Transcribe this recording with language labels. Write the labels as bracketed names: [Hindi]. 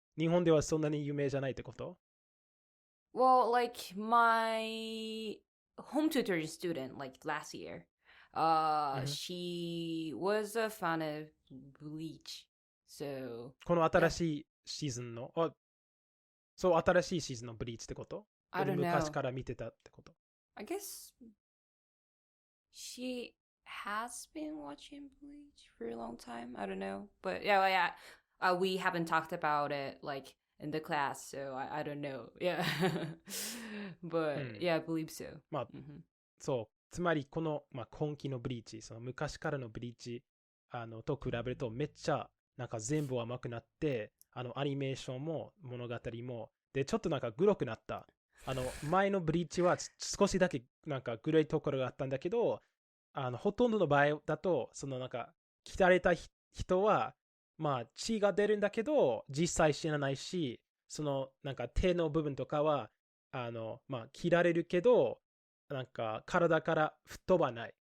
[Japanese] 日本ではそんなに有名じゃないってこと？ [English] Well, like my home tutor student, like last year, she was a fan of Bleach. So [Japanese] この新しいシーズンの、そう新しいシーズンのブリーチってこと？ [English] I don't know. [Japanese] 昔から見てたってこと？ [English] I guess she has been watching Bleach for a long time. I don't know. But yeah. We haven't talked about it like in the class, so I don't know. Yeah. But yeah, I believe so. [Japanese] そうつまりこの、今期のブリーチ、その昔からのブリーチと比べるとめっちゃなんか全部甘くなって、アニメーションも物語もでちょっとなんかグロくなった。前のブリーチは少しだけなんかグロいところがあったんだけど、ほとんどの場合だとそのなんか切られた人は血が出るんだけど実際死なないし、そのなんか手の部分とかは切られるけどなんか体から吹っ飛ばない。